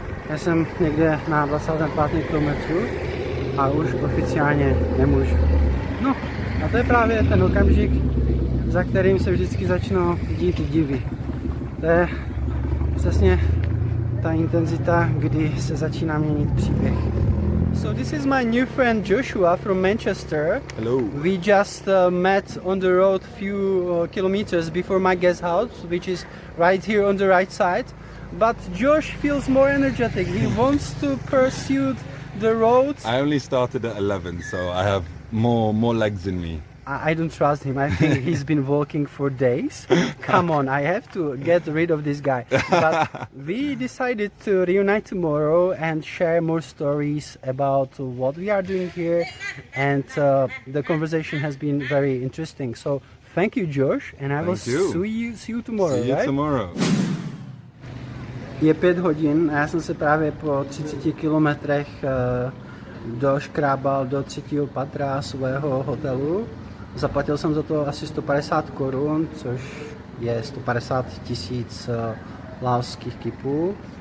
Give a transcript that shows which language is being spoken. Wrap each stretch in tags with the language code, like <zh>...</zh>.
<cs>Já jsem někde na 25. kilometru a už oficiálně nemůžu. No a to je právě ten okamžik, za kterým se vždycky začnou dít divy. To je přesně ta intenzita, kdy se začíná měnit příběh.</cs> <en>So this is my new friend Joshua from Manchester. Hello. We just met on the road few kilometers before my guest house, which is right here on the right side. But Josh feels more energetic. He wants to pursue the road. I only started at 11, so I have more legs in me. I don't trust him. I think he's been walking for days. Come on, I have to get rid of this guy. But we decided to reunite tomorrow and share more stories about what we are doing here. And the conversation has been very interesting. So thank you, Josh. And I will see you tomorrow. See you right? tomorrow.</en> <cs>Je 5 hodin a já jsem se právě po 30 kilometrech doškrábal do 3. patra svého hotelu. Zaplatil jsem za to asi 150 korun, což je 150 000 laoských kipů.</cs>